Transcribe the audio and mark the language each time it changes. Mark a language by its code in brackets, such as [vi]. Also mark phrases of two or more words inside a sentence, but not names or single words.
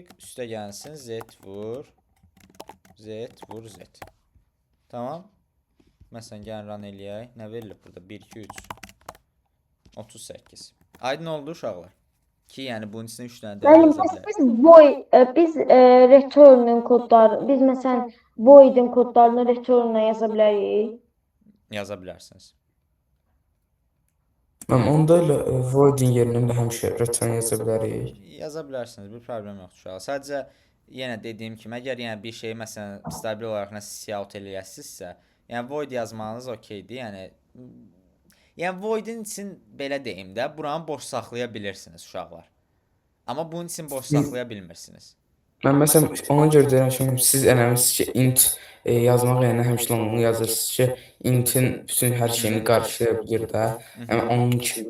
[az] Üstə gəlsin Z vur Z. Tamam. Məsələn, gəlin run eləyək. Nə verilir burada? 1, 2, 3. 38. Aydın oldu uşaqlar. Ki, yəni bunun içində 3 dənə dəyər yaza bilərik. Biz return-ün kodları, biz məsələn void-in kodlarını return-a yaza bilərik. Yaza bilərsiniz. Onda elə void-in yerinə də həmişə return yaza bilərik. Yaza bilərsiniz, bir problem yoxdur uşaqlar. Sadəcə yenə dediyim kimi, əgər yəni bir şeyi məsələn stabil olaraq nəsə cout eləyəsinizsə, yəni void yazmanız okeydir. Yəni void-in üçün belə deyim də, buranı boş saxlaya bilirsiniz uşaqlar. Amma bunun üçün boş saxlaya bilmirsiniz. Mən məsələn ona görə deyirəm ki, siz eləmisiniz ki, int yazmaq yəni həmişə onu yazırsınız ki, intin bütün hər şeyini qarşılaya bilir də. Yəni onun kimi.